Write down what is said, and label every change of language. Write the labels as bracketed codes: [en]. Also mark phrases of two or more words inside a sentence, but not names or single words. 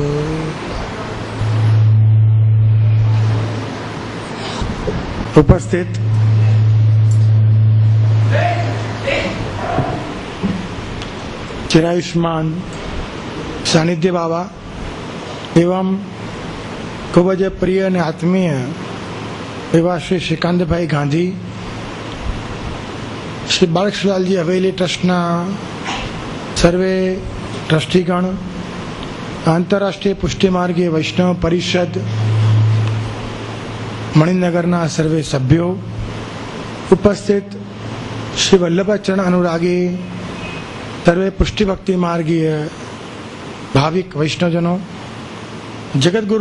[gu] ઉપસ્થિત ચિરાયુષ્માન સાનિધ્ય બાબા એવં ખૂબ જ પ્રિય અને આત્મીય એવા શ્રી શ્રીકાંતભાઈ ગાંધી, શ્રી બાળકલાલજી હવેલી ટ્રસ્ટના સર્વે ટ્રસ્ટીગણ, આંતરરાષ્ટ્રીય પુષ્ટિમાર્ગીય વૈષ્ણવ પરિષદ મણિનગરના સર્વે સભ્યો, ઉપસ્થિત શ્રી વલ્લભાચરણ અનુરાગી સર્વે પુષ્ટિભક્તિ માર્ગીય ભાવિક વૈષ્ણવજનો, જગતગુરુ